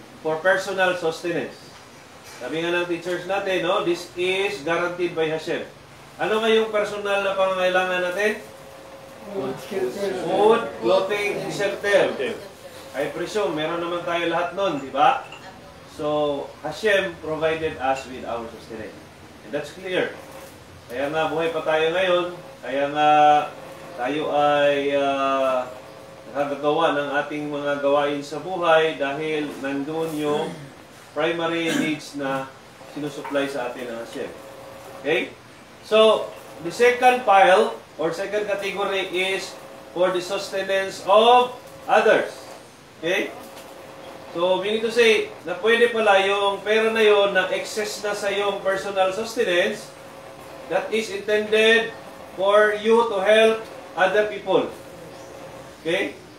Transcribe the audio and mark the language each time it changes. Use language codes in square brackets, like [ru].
[en] for personal sustenance. [tl] Sabi nga ng teachers natin, [en] no, this is guaranteed by Hashem. [tl] Ano nga yung personal na pangangailangan natin? [en] Food, clothing, and shelter. I presume, [tl] meron naman tayo lahat nun, di ba? [en] So, Hashem provided us with our sustenance. And that's clear. [tl] Kaya nga, buhay pa tayo ngayon. Kaya nga, tayo ay nakagagawa ng ating mga gawain sa buhay dahil nandun yung primary needs na sinusupply sa atin ng Hashem. Okay? [en] So, the second pile or second category is for the sustenance of others. Okay? So, meaning to say, [tl] na pwede pala yung pera na yon na excess na sa yung [en] personal sustenance that is intended for you to help other people. Okay?